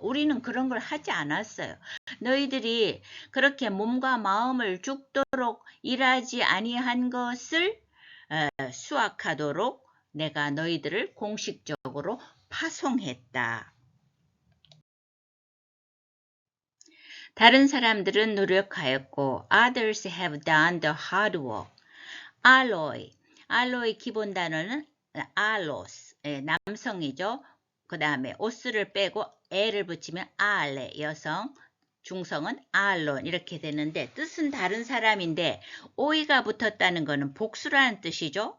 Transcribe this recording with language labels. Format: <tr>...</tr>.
<ko>우리는 그런 걸 하지 않았어요. 너희들이 그렇게 몸과 마음을 죽도록 일하지 아니한 것을 수확하도록 내가 너희들을 공식적으로 파송했다. 다른 사람들은 노력하였고</ko> <en>others have done the hard work.</en> <ko>알로이 기본 단어는 알로스, 남성이죠. 그 다음에 오스를 빼고 에를 붙이면 알레, 여성, 중성은 알론 이렇게 되는데 뜻은 다른 사람인데 오이가 붙었다는 것은 복수라는 뜻이죠.</ko>